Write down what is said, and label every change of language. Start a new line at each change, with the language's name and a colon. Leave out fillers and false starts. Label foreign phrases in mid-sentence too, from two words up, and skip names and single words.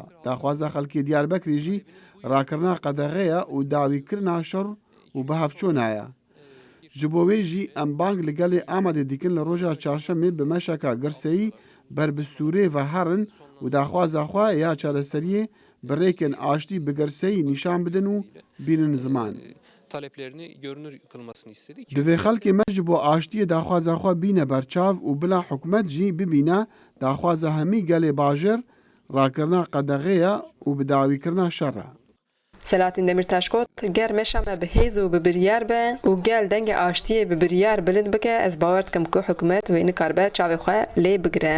Kurdish: Daxwaza xelkê Diyarbekirê jî rakirina qedexeya û dawîkirina şer û bihevçûn heye. Ji bo wê jî em bang li gelê Amedê dikin li roja çarşemê bi meşeka girseyî ber bi Sûriyê ve herin û daxwaza xwe ya çareseriyê bi rêkên aştî bi girseyî nîşan bidin û bînin ziman.
Turkish: Taleplerini görünür kılmasını istedik.
Kurdish: Divê xelkê me ji bo aştiyê daxwaza xwe bîne berçav û bila hikûmet jî bibîne daxwaza hemî gelê bajir rakirina qedexeya û bi dawîkirina şer e. Selahattin Demirtaş got ger meşa me bi hêz û bi biryar be û gel dengê aştiyê bi biryar bilind bike ez bawer dikim ku hikûmet wê nikaribe çavê xwe lê bigire.